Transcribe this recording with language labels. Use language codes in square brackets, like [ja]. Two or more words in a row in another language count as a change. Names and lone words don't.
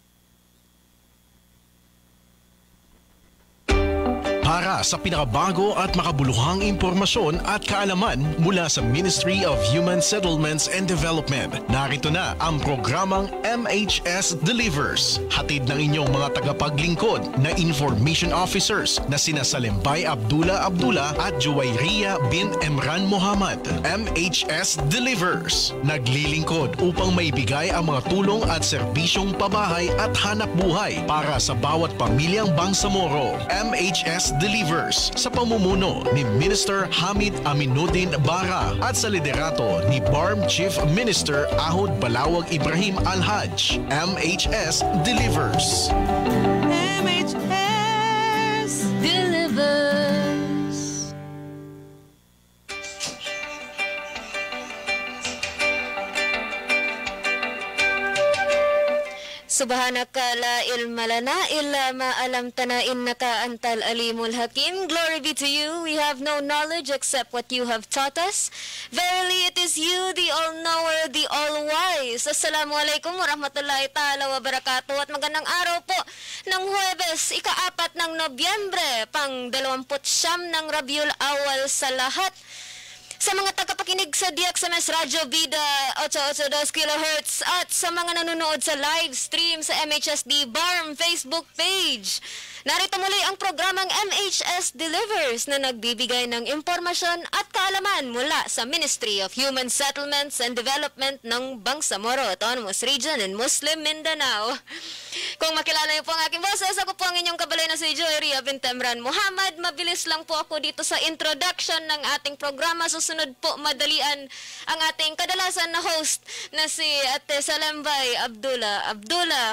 [tl] Para sa pinakabago at makabuluhang impormasyon at kaalaman mula sa Ministry of Human Settlements and Development, narito na ang programang MHS Delivers. Hatid ng inyong mga tagapaglingkod na [en] information officers [tl] na sina Salimbay Abdullah at Juwayriya bin Emran Muhammad. MHS Delivers, naglilingkod upang maibigay ang mga tulong at serbisyong pabahay at hanap buhay para sa bawat pamilyang Bangsamoro. MHS Delivers sa pamumuno ni Minister Hamid Aminuddin Bara at sa liderato ni BARM Chief Minister Ahod Balawag Ibrahim Al-Haj. MHS Delivers. MHS Delivers. [ar] سبحانك لا علم لنا إلا ما علمتنا إنك أنت العليم الحكيم. [en] Glory be to you. We have no knowledge except what you have taught us. Verily it is you, the all-knower, the all-wise. [ar] السلام عليكم ورحمة الله تعالى وبركاته. [tl] At magandang araw po ng Huwebes, ika-4 ng Nobyembre, pang 29 ng Rabiul Awal sa lahat. Sa mga tagapakinig sa DXMS Radyo Bida 882 kHz at sa mga nanonood sa [en] live stream [tl] sa MHSD BARM Facebook page. Narito muli ang programang MHS Delivers na nagbibigay ng impormasyon at kaalaman mula sa Ministry of Human Settlements and Development ng Bangsamoro Autonomous Region in Muslim Mindanao. Kung makilala niyo po ang aking boses, ako po ang inyong kabalay na si Juwayriya bin Emran Muhammad. Mabilis lang po ako dito sa introduction ng ating programa. Susunod po, madali tanghalian ang ating kadalasan na host na si Ate Salembay Abdullah.